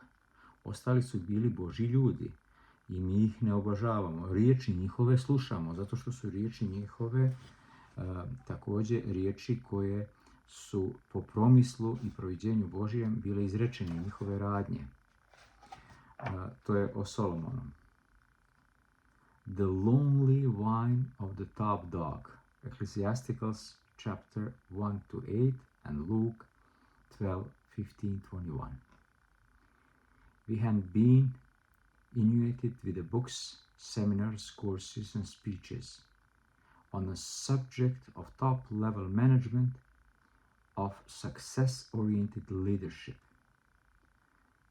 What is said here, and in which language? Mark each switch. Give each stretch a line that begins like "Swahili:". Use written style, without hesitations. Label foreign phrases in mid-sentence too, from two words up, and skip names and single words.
Serbian: Ostali su bili Božji ljudi i mi ih ne obožavamo. Riječi njihove slušamo, zato što su riječi njihove također riječi koje su po promislu i proviđenju Božijem bile izrečene, njihove radnje. To je o Solomonu.
English: The lonely whine of the top dog, Ecclesiastes chapter 1-8 and Luke 12:15-21. We have been inundated with the books, seminars, courses and speeches on the subject of top-level management, of success-oriented leadership.